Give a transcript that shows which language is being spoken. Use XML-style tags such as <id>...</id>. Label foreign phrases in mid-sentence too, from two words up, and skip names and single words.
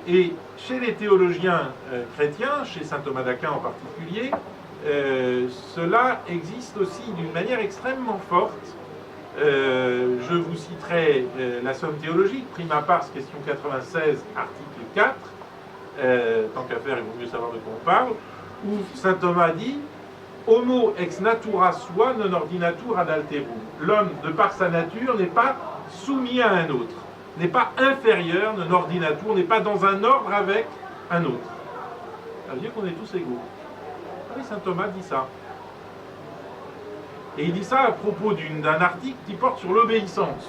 <fr>Et chez les théologiens chrétiens, chez saint Thomas d'Aquin en particulier, cela existe aussi d'une manière extrêmement forte. Je vous citerai la Somme théologique,</fr> <la>prima pars,</la> <fr>question 96, article 4. Tant qu'à faire, il vaut mieux savoir de quoi on parle. Où saint Thomas dit</fr> <la>« Homo ex natura sua non ordinatur ad alterum ».</la> <fr>L'homme, de par sa nature, n'est pas soumis à un autre, n'est pas inférieur,</fr> <la>non ordinatur,</la> <fr>n'est pas dans un ordre avec un autre. Ça veut dire qu'on est tous égaux. Oui, saint Thomas dit ça. Et il dit ça à propos d'un article qui porte sur l'obéissance.</fr>